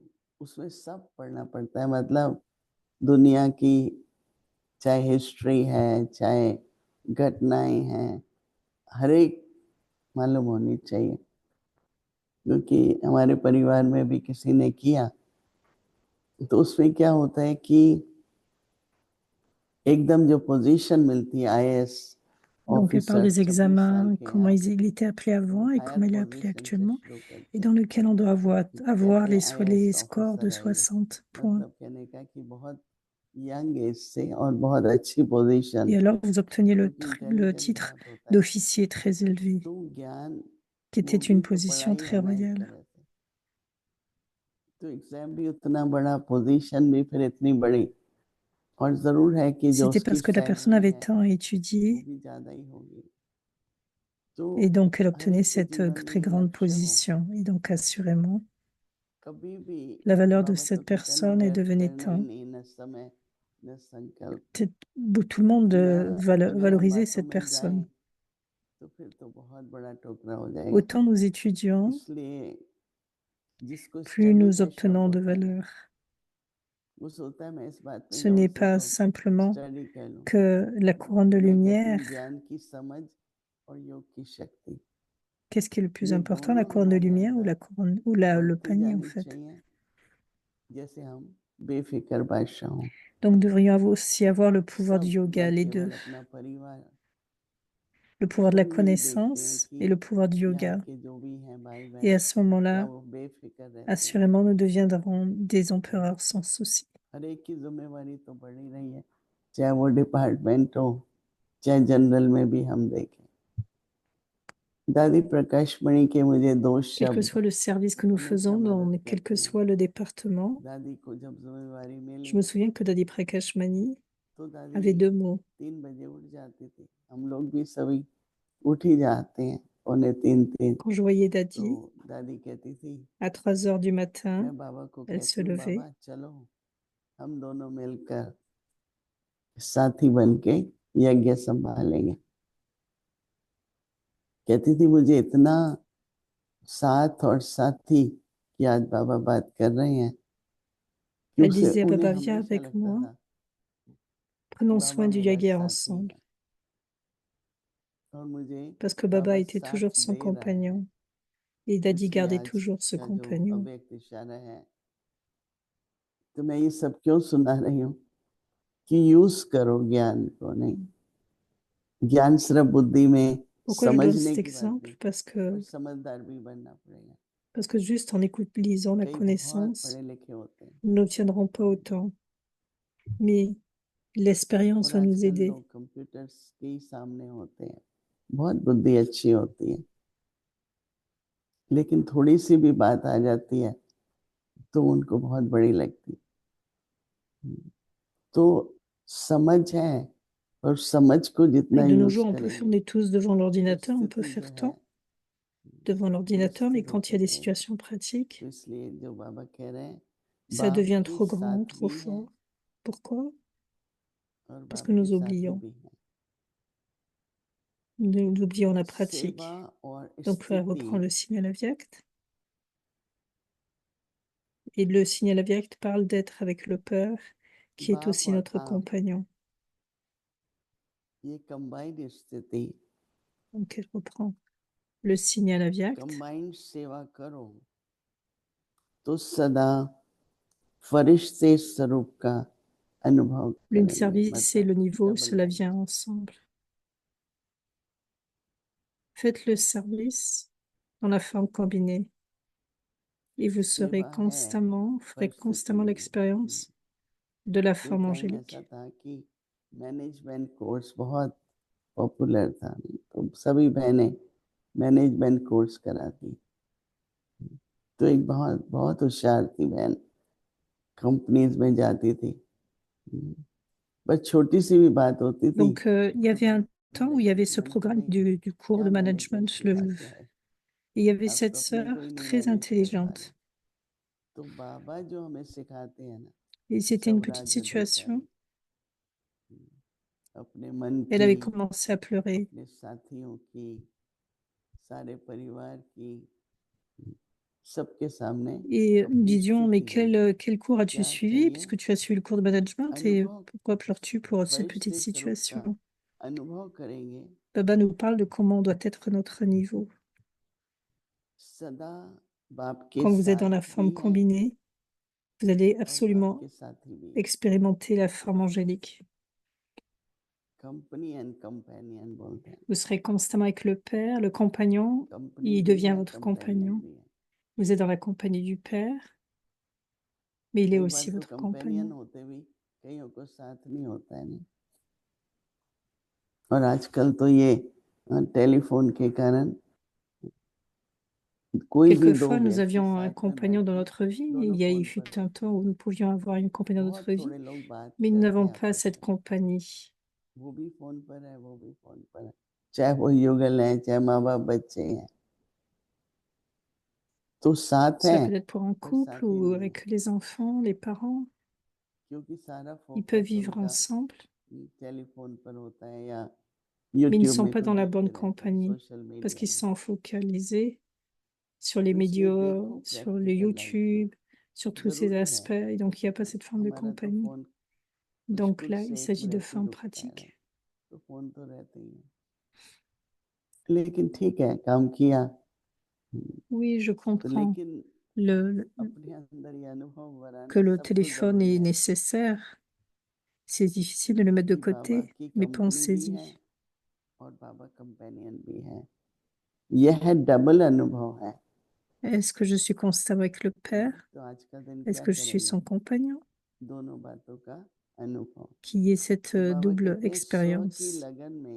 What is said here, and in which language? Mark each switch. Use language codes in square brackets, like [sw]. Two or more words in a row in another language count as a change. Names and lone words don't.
[hi] तो उसमें सब पढ़ना पड़ता है, मतलब दुनिया की चाहे हिस्ट्री है, चाहे घटनाएं हैं, हर एक मालूम होनी चाहिए। क्योंकि हमारे परिवार में भी किसी ने किया, तो उसमें क्या होता है कि एकदम जो पोजीशन मिलती है आईएएस [fr] Donc, elle parle [hi] ऑफिसर, [fr] des [hi] 26 साल [fr] examens, [hi] के [fr] comment [hi] हैं, [fr] il était appelé [hi] वो [fr] avant et [hi] हायर [fr] comment il est appelé [hi] पोजीशन से [fr] actuellement, [hi] शुरू करते [fr] et [hi] हैं [fr] dans lequel on doit avoir, [hi] कि [fr] avoir [hi] कहते हैं [fr] les [hi] आईएएस [fr] scores de [hi] ऑफिसर है ये, [fr] 60 points. [hi] मतलब कहने का कि बहुत [en] young age [hi] से और बहुत अच्छी पोजीशन, [fr] Et alors, vous obteniez [hi] क्योंकि [fr] le [hi] इंटेलिजेंट [fr] titre [hi] बहुत होता है। [fr] d'officier très élevé, [hi] तो ज्ञान, [fr] qui était [hi] वो [fr] une [hi] भी तो [fr] position [hi] पढ़ाई [fr] très [hi] है ना एक [fr] royale. [hi] तरह से। तो एग्जाम भी उतना बड़ा, पोजीशन भी फिर इतनी बड़ी, और जरूर है कि जो [fr] C'était [hi] उसकी [fr] parce que la personne [hi] सैलरी [fr] avait [hi] है [fr] tant [hi] वो [fr] étudié, [hi] भी ज्यादा ही होगी। [fr] et [hi] तो [fr] donc elle [hi] हर [fr] obtenait [hi] एक के [fr] cette [hi] जीवन में [fr] très [hi] ये [fr] grande [hi] लक्ष्य हो, [fr] position. Et donc, assurément, [hi] कभी भी [fr] la valeur de [hi] बाबा तो [fr] cette [hi] कहते हैं ना, [fr] personne, elle [hi] व्यर्थ [fr] devenait [hi] करना ही [fr] tant. [hi] नहीं, न समय न संकल्प। [fr] Tout le monde [hi] इतना अगर हम [fr] valorisait [hi] बातों [fr] cette [hi] में जाएं [fr] personne. [hi] तो फिर तो बहुत बड़ा टोकरा हो जाएगा। [fr] Autant nous étudions, [hi] इसलिए जिसको [fr] plus [hi] स्टडी [fr] nous [hi] का शौक [fr] obtenons de [hi] होता है ना, [fr] valeur. [hi] वो सोचता है मैं इस बात में [fr] Ce [hi] जाऊं [fr] n'est [hi] से [fr] pas [hi] तो [fr] simplement [hi] स्टडी कर लूं। [fr] que la couronne de [hi] मैं कहती हूँ [fr] lumière. [hi] ज्ञान की समझ और योग की शक्ति, [fr] Qu'est-ce qui est le plus [hi] ये [fr] important, la [hi] दोनों [fr] couronne de [hi] हमारे [fr] lumière ou [hi] अंदर [fr] la couronne ou le [hi] बढ़ती [fr] panier en [hi] जानी [fr] fait? [hi] चाहिए, जैसे हम बेफिक्र बादशाह हों। [fr] Donc nous devrions aussi avoir le pouvoir du [hi] सब [fr] yoga, [hi] न [fr] les [hi] केवल [fr] deux. [hi] अपना परिवार, [fr] Le pouvoir de la [hi] कभी भी देखते हैं [fr] connaissance et [hi] कि [fr] le pouvoir du [hi] यहाँ [fr] yoga. [hi] के जो भी हैं भाई [fr] Et [hi] बहन, [fr] à ce [hi] क्या [fr] moment-là, [hi] वो बेफिक्र रहते हैं? [fr] assurément, nous deviendrons des empereurs sans souci. [hi] हर एक की जिम्मेवारी तो बढ़ ही रही है, चाहे वो डिपार्टमेंट हो, चाहे जनरल में भी हम देखें। दादी प्रकाश मणि के मुझे दो [fr] Quel que [hi] शब्द [fr] soit le service que nous [hi] हमेशा [fr] faisons, [hi] मदद [fr] quel que [hi] करते हैं। [fr] soit le département, [hi] दादी को जब जिम्मेवारी [fr] je [hi] मिली [fr] me souviens que Dadi Prakash Mani [hi] तो दादी [fr] avait deux mots. [hi] 3 बजे उठ जाती थी, हम लोग भी सभी उठ ही जाते हैं, 2:45-3। [fr] Quand je voyais [hi] तो [fr] Dadi, [hi] दादी कहती थी, [fr] à 3 heures du matin, [hi] मैं बाबा को [fr] elle se [hi] कहती हूँ [fr] levait. [hi] बाबा चलो हम दोनों मिलकर साथी बन के यज्ञ संभालेंगे। कहती थी मुझे इतना साथ और साथी की आज बाबा बात कर रहे हैं कि [fr] Elle [hi] उसे [fr] disait à [hi] उन्हें [fr] Baba, viens [hi] हमेशा [fr] avec [hi] लगता [fr] moi, [hi] था [fr] prenons [hi] बाबा [fr] soin du [hi] मेरा [fr] yoga [hi] साथी [fr] ensemble. [hi] है और मुझे [fr] Parce que Baba [hi] बाबा [fr] était [hi] साथ [fr] toujours son [hi] दे रहा है। [fr] compagnon. Et Dadi [hi] इसलिए [fr] gardait [hi] आज [fr] toujours ce [hi] का जो [fr] compagnon. [hi] अव्यक्त इशारा है, तो मैं ये सब क्यों सुना रही हूँ कि यूज करो ज्ञान को, नहीं ज्ञान सिर्फ बुद्धि में [fr] Pourquoi je donne [hi] समझने [fr] cet [hi] की बात [fr] exemple? [hi] नहीं, पर समझदार भी बनना पड़ेगा। [fr] Parce que juste en lisant la [hi] कई बहुत [fr] connaissance, [hi] पढ़े लिखे होते हैं [fr] nous n'obtiendrons pas autant. Mais l'expérience [hi] और [fr] va nous [hi] आजकल [fr] aider. [hi] लोग कंप्यूटर्स के ही सामने होते हैं, बहुत बुद्धि अच्छी होती है, लेकिन थोड़ी सी भी बात आ जाती है तो उनको बहुत बड़ी लगती है। तो समझ है, और समझ को जितना [fr] Et de nos [hi] यूज [fr] jours, on peut faire, [hi] करेंगे [fr] on est tous devant [hi] तो [fr] l'ordinateur, on peut [hi] स्थिति जो [fr] faire [hi] है [fr] tant devant [hi] वो [fr] l'ordinateur, mais [hi] स्थिर [fr] quand il y a [hi] होते [fr] des [hi] जाएगी। [fr] situations pratiques, [hi] तो इसलिए जो बाबा कह रहे हैं, [fr] ça [hi] बाप [fr] devient [hi] के [fr] trop grand, [hi] साथ [fr] trop [hi] भी है [fr] fort. Pourquoi? [hi] और [fr] Parce [hi] बाप [fr] que [hi] के [fr] nous [hi] साथी [fr] oublions. [hi] भी है। [fr] Nous oublions la [hi] सेवा [fr] pratique. [hi] और [fr] Donc, elle [hi] स्थिति [fr] reprend le signal avyakt. Et le signal avyakt parle d'être avec le Père, qui est [hi] बाप [fr] aussi [hi] और [fr] notre [hi] आप, [fr] compagnon. [hi] ये कंबाइंड स्थिति, [fr] Donc, elle reprend le signal avyakt. [hi] कंबाइंड सेवा करो तो सदा फरिश्ते स्वरूप का अनुभव [fr] L'une [hi] करेंगे, [fr] service et [hi] मतलब [fr] le niveau, [hi] डबल [fr] cela [hi] लाइफ। [fr] vient ensemble. Faites le service dans la forme combinée et vous serez [hi] सेवा है [fr] constamment, ferez [hi] परिस्थिति [fr] constamment [hi] नहीं। [fr] l'expérience de la [hi] एक [fr] forme [hi] टाइम ऐसा [fr] angélique. [hi] था कि [en] management course [hi] बहुत पॉपुलर था, तो सभी बहनें [en] management course [hi] कराती। तो एक बहुत बहुत होशियार थी बहन, कंपनीज में जाती थी, बस छोटी सी भी बात होती थी। [fr] Donc, il y avait un temps où il y avait ce programme du cours de [hi] क्या मैनेजमेंट [fr] management. [hi] सिखाते हैं, [fr] Et il y avait [hi] आप [fr] cette [hi] तो अपने [fr] sœur [hi] को ही नहीं [fr] très [hi] मैनेज कर पा रहे। [fr] intelligente. [hi] तो बाबा जो हमें सिखाते हैं ना, [fr] Et c'était une petite [hi] स्वराज [fr] situation. [hi] अधिकारी, अपने मन [fr] Elle [hi] की, [fr] avait commencé à pleurer. [hi] अपने साथियों की, सारे परिवार की सबके सामने [fr] Et nous [hi] अपनी [fr] disions, mais [hi] स्थिति है [fr] quel cours as-tu [hi] क्या [fr] suivi? [hi] चाहिए [fr] Puisque tu as suivi le cours de management, et [hi] अनुभव [fr] pourquoi pleures-tu pour cette petite [hi] फरिश्ते स्वरूप का [fr] situation? [hi] अनुभव करेंगे [fr] Baba nous parle de comment doit être notre niveau. [hi] सदा बाप के [fr] Quand vous êtes dans [hi] साथ [fr] la [hi] भी [fr] forme [hi] है [fr] combinée, vous allez [hi] और बाप [fr] absolument [hi] के साथ ही भी है [fr] expérimenter la forme angélique. [en] company and companion [hi] बोलते हैं [fr] Vous serez constamment avec le Père, le compagnon, [hi] कंपनी [fr] il [hi] भी [fr] devient [hi] है [fr] votre [hi] कंपेनियन [fr] compagnon. [hi] भी है [fr] Vous êtes dans la compagnie du Père, mais il est [hi] कई बार [fr] aussi [hi] तो [fr] votre [hi] कंपेनियन [fr] compagnon. [hi] होते भी कईयों को साथ नहीं होता है नहीं और आजकल तो ये टेलीफोन के कारण कोई भी दो [fr] Quelquefois, nous [hi] व्यक्ति [fr] avions un [hi] साथ में [fr] compagnon [hi] बैठ [fr] dans [hi] के [fr] notre vie. [hi] दोनों [fr] Il [hi] फोन [fr] fut [hi] पर [fr] un [hi] होते [fr] temps où nous pouvions avoir une compagnie dans [hi] बहुत [fr] notre vie, [hi] थोड़े लोग बात [fr] mais nous [hi] करते [fr] n'avons [hi] हैं [fr] pas [hi] आपस [fr] cette [hi] में [fr] compagnie. [hi] वो भी फोन पर है वो भी फोन पर है चाहे वो युगल है चाहे माँ बाप बच्चे हैं तो साथ [fr] Cela [hi] हैं [fr] peut être pour un [hi] पर [fr] couple [hi] साथ ही [fr] ou [hi] नहीं है [fr] avec les enfants, les parents. [hi] क्योंकि सारा [fr] Ils peuvent [hi] फोकस [fr] vivre [hi] उनका [fr] ensemble, [hi] टेलीफोन पर होता है या [fr] mais ils ne [hi] यूट्यूब [fr] sont [hi] में [fr] pas [hi] कुछ [fr] dans la [hi] देखते [fr] bonne [hi] रहते हैं [fr] compagnie [hi] सोशल [fr] parce [hi] मीडिया [fr] qu'ils [hi] में [fr] sont focalisés sur les [hi] तो इसलिए [fr] médias, [hi] देखो [fr] sur le [en] practical life [hi] में [fr] YouTube, sur tous ces [hi] जरूरी है [fr] aspects. Et donc, il n'y a pas cette forme de [hi] हमारा तो [fr] compagnie. [hi] फोन [fr] Donc [hi] मुश्किल [fr] là, il [hi] से 1 [fr] s'agit de [hi] मिनट ही [fr] forme [hi] रुकता है [fr] pratique. [hi] तो फोन तो रहते ही है लेकिन ठीक है काम किया [fr] Oui, je [hi] तो [fr] comprends [hi] लेकिन [fr] le, [hi] अपने अंदर ये अनुभव [fr] que [hi] बनाना [fr] le [hi] सबको [fr] téléphone [hi] जरूरी [fr] est [hi] है [fr] nécessaire. C'est difficile de le mettre de [hi] कि बाबा [fr] côté, [hi] की [fr] mais [hi] कंपनी भी है [fr] pensez-y. [hi] और बाबा कंपेनियन भी है यह डबल अनुभव है [fr] Est-ce que je suis constamment avec le Père? [hi] तो आज का दिन [fr] Est-ce [hi] क्या [fr] que je suis [hi] करेंगे [fr] son compagnon? [hi] दोनों बातों का अनुभव [fr] Qu'il y ait cette [hi] तो बाबा [fr] double [hi] कहते हैं स्व की [fr] expérience. [hi] लगन में